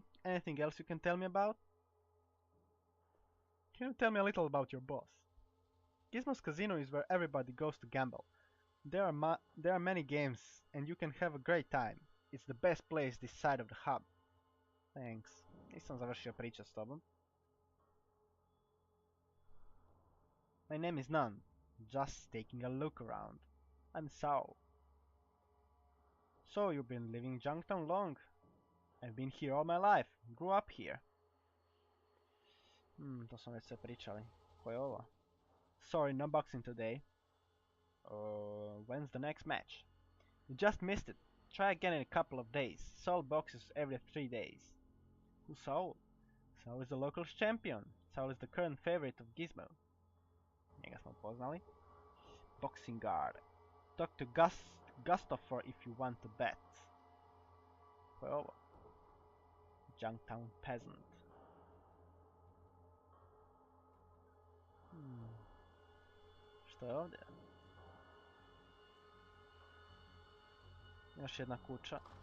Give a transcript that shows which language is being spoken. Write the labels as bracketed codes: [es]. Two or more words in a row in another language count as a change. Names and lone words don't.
[en] Anything else you can tell me about? Can you tell me a little about your boss? Gizmo's Casino is where everybody goes to gamble. There are many games and you can have a great time. It's the best place this side of the hub. Thanks. [bs] Nisam završio pričat s tobom. [en] My name is none. Just taking a look around. I'm Saul. So you've been living in Junktown long? I've been here all my life. Grew up here. [bs] To smo već sve pričali. Ko je ovo? [en] Sorry, no boxing today. When's the next match? You just missed it. Try again in a couple of days. Saul boxes every 3 days. Who's Saul? Saul is the local champion. Saul is the current favorite of Gizmo. [bs] Njega smo poznali. [en] Boxing guard. Talk to Gustaffer if you want to bet. [bs] Ko je ovo? Junktown peasant. Što je ovdje? Još jedna kuća.